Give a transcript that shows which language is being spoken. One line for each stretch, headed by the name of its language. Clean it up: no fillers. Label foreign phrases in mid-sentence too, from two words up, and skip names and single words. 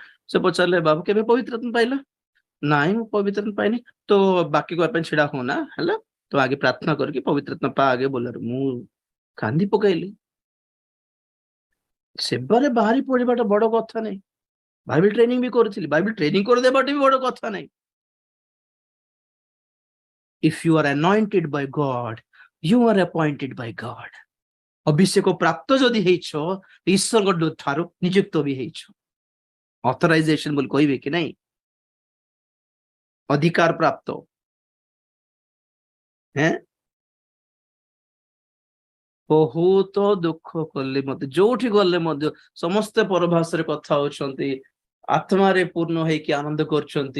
Odia: ସେ ପଚାରିଲେ ବାବୁ କେବେ ପବିତ୍ର ଆତ୍ମା ପାଇଲ? ନାଇଁ ମୁଁ ପବିତ୍ର ଆତ୍ମା ପାଇନି। ତ ବାକ୍ୟ କହିବା ପାଇଁ ଛିଡା ହଉନା ହେଲା, ତ ଆଗେ ପ୍ରାର୍ଥନା କରିକି ପବିତ୍ର ଆତ୍ମା ପା ଆଗେ ବୋଲାରୁ। ମୁଁ କାନ୍ଦି ପକେଇଲି। ସେବାରେ ବାହାରି ପଡିବାଟା ବଡ କଥା ନାହିଁ। ବାଇବେଲ ଟ୍ରେନିଂ ବି କରୁଥିଲି, ବାଇବେଲ ଟ୍ରେନିଂ କରିଦେବାଟା ବି ବଡ କଥା ନାହିଁ।
English: If you are anointed by God, you are appointed by God.
Odia: ଅଭିଷେକ ପ୍ରାପ୍ତ ଯଦି ହେଇଛ, ଈଶ୍ୱରଙ୍କ ଠାରୁ ନିଯୁକ୍ତ ବି ହେଇଛ। ଅଥରାଇଜେସନ ବୋଲି କହିବେ କି ନାଇଁ, ଅଧିକାର ପ୍ରାପ୍ତ। ବହୁତ ଦୁଃଖ କଲି, ମତେ ଯୋଉଠି ଗଲେ ମଧ୍ୟ ସମସ୍ତେ ପରଭାଷାରେ କଥା ହଉଛନ୍ତି, ଆତ୍ମାରେ ପୂର୍ଣ୍ଣ ହେଇକି ଆନନ୍ଦ କରୁଛନ୍ତି।